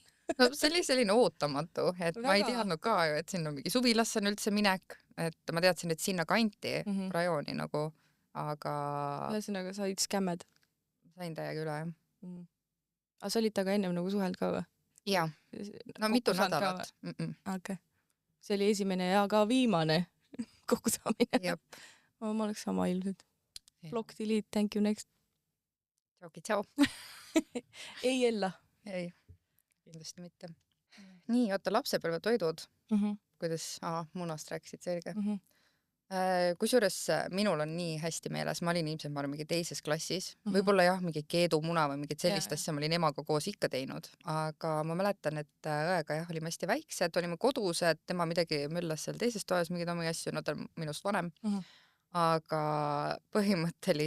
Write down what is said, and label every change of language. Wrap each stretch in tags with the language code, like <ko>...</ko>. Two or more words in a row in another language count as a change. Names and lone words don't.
<et>No see oli selline ootamatu, et ma ei teadnud ka ju, et sinna mingi suvilasse on üldse minek, et ma teadsin, et sinna kanti rajooni nagu, aga ühesõnaga said skämmed. Sain täiega üle, jah. Aga sa olid taga ennem nagu suheld ka või? Jaa, no mitu nädalat. Okay. See oli esimene ja ka viimane kokkusaamine. Jep. Ma oleks sama ilmselt.</et> <en>Block delete, thank you, next.</en> <et>Tšau. Ei Ella. Ei, kindlasti mitte. Nii, oota, lapsepõlvetoidud. Kuidas munast rääkisid, selge. Kusjuures minul on nii hästi meeles, ma olin ilmselt mingi teises klassis, võib-olla jah, mingi keedumuna või mingit sellist asja ma olin emaga koos ikka teinud, aga ma mäletan, et õega jah, olime hästi väiksed, olime kodused, tema midagi möllas seal teises toas mingeid omi asju, no ta on minust vanem, aga põhimõtteliselt</et>